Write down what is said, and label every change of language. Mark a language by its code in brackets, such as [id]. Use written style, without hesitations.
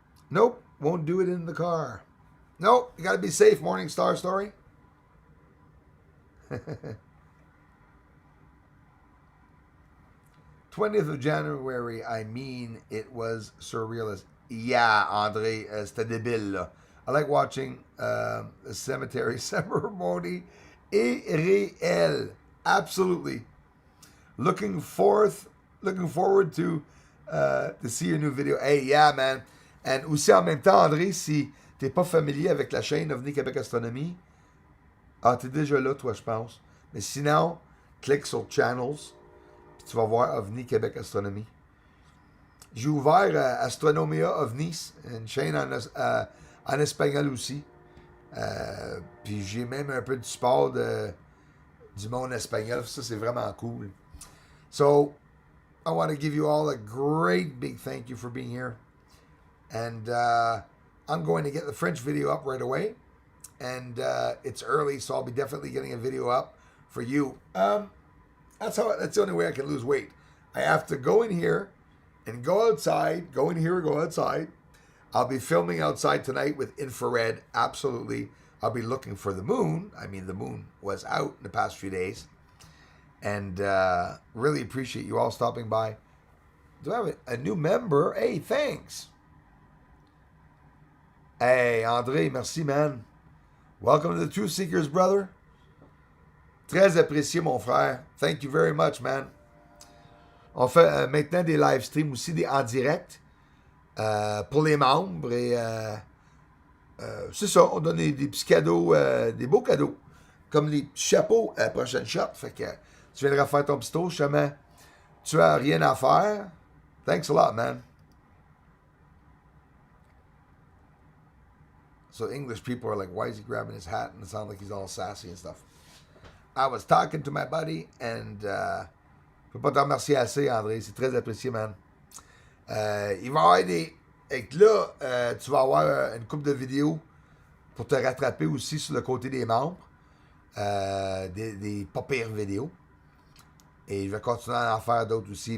[en] Nope, won't do it in the car. Nope, you got to be safe, Morning Star Story. 20th of January, I mean, it was surrealist. [fr] Yeah, Andre, c'était débile, là. [en] I like watching a cemetery ceremony. [fr] Irréel. [en] Absolutely. Looking forward to see your new video. Hey, yeah, man. And [fr] aussi, en même temps, André, si t'es pas familier avec la chaîne OVNI Québec Astronomie, t'es déjà là, toi, je pense. Mais sinon, clique sur Channels, puis tu vas voir OVNI Québec Astronomie. J'ai ouvert Astronomia OVNIs, une chaîne en espagnol aussi. Puis j'ai même un peu de support du monde espagnol. Ça, c'est vraiment cool. [en] So, I want to give you all a great big thank you for being here. And I'm going to get the French video up right away. And it's early, so I'll be definitely getting a video up for you. That's the only way I can lose weight. I have to go in here and go outside. Go in here and go outside. I'll be filming outside tonight with infrared. Absolutely. I'll be looking for the moon. I mean, the moon was out in the past few days. And really appreciate you all stopping by. Do I have a new member? Hey, thanks. Hey, André, [fr] merci, [en] man. Welcome to the Truth Seekers, brother. [fr] Très apprécié, mon frère. [en] Thank you very much, man. [fr] On fait maintenant des live streams aussi, en direct, pour les membres. Et c'est ça, on donne des petits cadeaux, des beaux cadeaux, comme des petits chapeaux à la prochaine shot. Fait que tu viendras faire ton petit tour, justement. Tu as rien à faire. [en] Thanks a lot, man. So English people are like, why is he grabbing his hat? And it sounds like he's all sassy and stuff. I was talking to my buddy, and [fr] je peux pas te remercier assez, André. C'est très apprécié, man. Il va y avoir Et que là, tu vas avoir une couple de vidéos pour te rattraper aussi sur le côté des membres. Des pas pires vidéos. Et je vais continuer à en faire d'autres aussi.